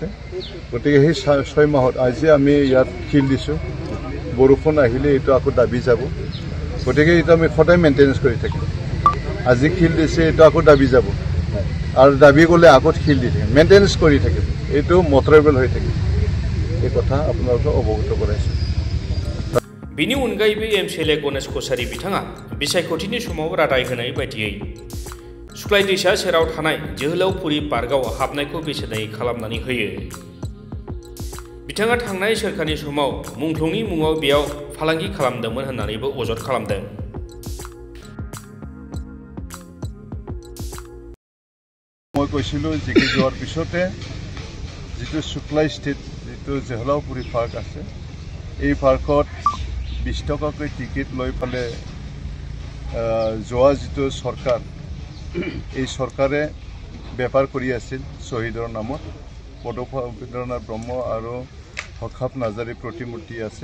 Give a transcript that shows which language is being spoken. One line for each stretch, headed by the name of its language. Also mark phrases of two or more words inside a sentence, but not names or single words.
Assamese: গতিকে সেই 6 মাহত আজি আমি ইয়াত শিল দিছোঁ বৰষুণ আহিলে এইটো আকৌ দাবি যাব গতিকে এইটো আমি সদায় মেইনটেনেন্স কৰি থাকিম। আজি শিল দিছে এইটো আকৌ দাবি যাব আৰু দাবি গ'লে আগত শিল দি থাকিম মেইনটেনেন্স কৰি থাকিম এইটো মটৰেবল হৈ থাকিম এই কথা আপোনালোকক অৱগত কৰাইছোঁ।
Bodo: बिनि अनगायैबो MCLA गणेश कछारि बिथाङा बिसायख'थिनि समाव रादाय होनाय बायदियै सुक्लाय दैसा सेराव थानाय जोहोलावफुरि पार्कआव हाबनायखौ बेसेनायै खालामनानै होयो। बिथाङा थांनाय सोरखारनि समाव मुंख्लंनि मुङाव बेयाव फालांगि खालामदोंमोन होननानैबो अजद खालामदों।
Assamese: মই কৈছিলোঁ জিকি যোৱাৰ পিছতে যিটো সুক্লাই স্থিত যিটো जोहोलावफुरि পাৰ্ক আছে এই পাৰ্কত 20 টকাকৈ টিকেট লৈ পেলাই যোৱা যিটো চৰকাৰ এই চৰকাৰে বেপাৰ কৰি আছিল শ্বহীদৰ নামত পদপেন্দ্ৰনাথ ব্ৰহ্ম আৰু হখাপ নাজাৰী প্ৰতিমূৰ্তি আছে।